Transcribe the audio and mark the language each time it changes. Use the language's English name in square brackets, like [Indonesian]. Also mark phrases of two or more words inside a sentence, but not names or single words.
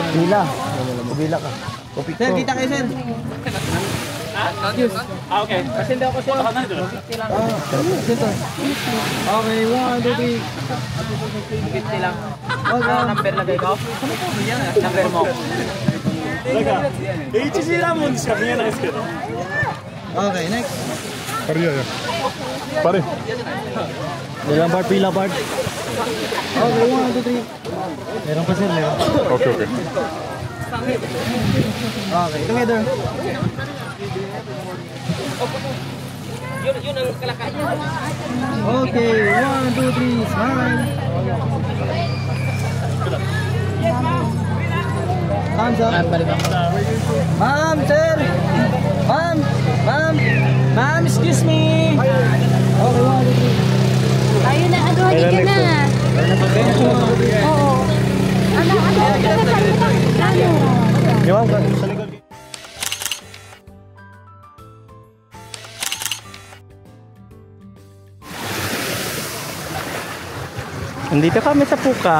[Filipino] Bila. Bila ka. Sir, kita kayo sir. Okay. Kasi hindi ako sir. Okay, 1, 2, 3. 50 lang. Number lagay ko. Number mo. [Japanese] HG ラモンしか見えないですけど。 [Filipino] Okay, next. Pare. Ilang bar, pila bar. Okay, 1, 2, 3. Meron pa sir, meron. Okay, okay. Okay, together. Okay, 1, 2, 3, smile. [English] Thumbs up. [Filipino] Ma'am, sir. Ma'am, ma'am. [English] Ma'am, excuse me. Okay, 1, 2, 3. [Filipino] ayun na, ano, hindi ka na. Oo. Ano, Iwan ka sa likod. Nandito kami sa Puka.